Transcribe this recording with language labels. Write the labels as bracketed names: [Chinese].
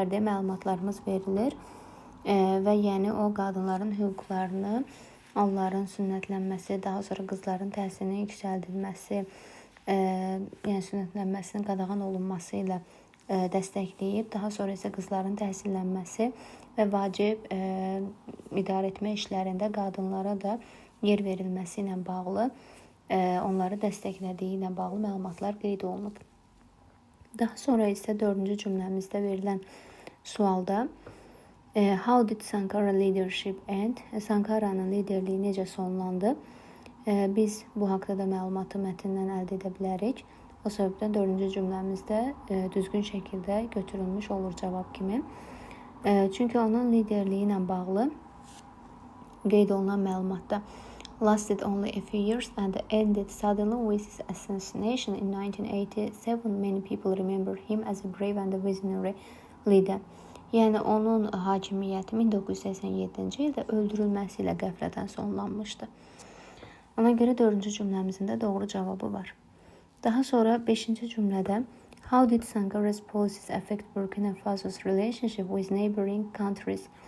[Azerbaijani] məlumatlarımız verilir. Və o qadınların hüquqlarını, onların sünnətlənməsi, daha sonra qızların təhsilinin yüksəldilməsi, sünnətlənməsinin qadağan olunması ilə dəstəkləyib, daha sonra isə qızların təhsillənməsi və vacib idarə etmə işlərində qadınlara da yer verilməsi ilə bağlı, onları dəstəklədiyi ilə bağlı məlumatlar qeyd olunub. [English] Daha sonra isə dördüncü cümləmizdə verilən sualda How did Sankara leadership end? [Azerbaijani] Sankara'nın liderliyi necə sonlandı? Biz bu haqda da məlumatı mətndən əldə edə bilərik. O səbəbdən dördüncü cümləmizdə düzgün şəkildə götürülmüş olur cavab kimi. Çünki onun liderliyi ilə bağlı qeyd olunan məlumatda [English] lasted only a few years and ended suddenly with his assassination in 1987. Many people remember him as a brave and a visionary leader. [Azerbaijani] Yəni onun hakimiyyəti 1987-ci ildə öldürülməsi ilə qəflətən sonlanmışdı. Ona görə dördüncü cümləmizin də doğru cavabı var. Daha sonra beşinci cümlədə [English] How did Sankara's policies affect Burkina Faso's relationship with neighboring countries?